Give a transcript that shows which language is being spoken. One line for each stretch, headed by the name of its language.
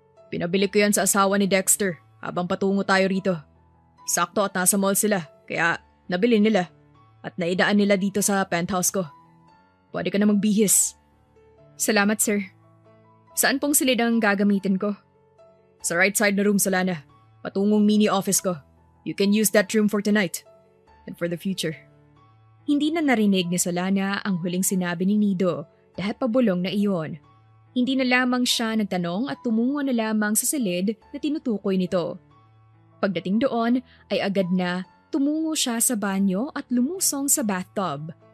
Filipino: Pinabili ko yan sa asawa ni Dexter habang patungo tayo rito. Sakto at nasa mall sila, kaya nabili nila at naidaan nila dito sa penthouse ko. Pwede ka na magbihis. Salamat, sir. Saan pong silid ang gagamitin ko? Sa
English: right side
Filipino: na room, Solana. Patungong mini office ko.
English: You can use that room for tonight and for the future.
Filipino: Hindi na narinig ni Solana ang huling sinabi ni Nido dahil pabulong na iyon. Hindi na lamang siya nagtanong at tumungo na lamang sa silid na tinutukoy nito. Pagdating doon ay agad na tumungo siya sa banyo at lumusong sa bathtub.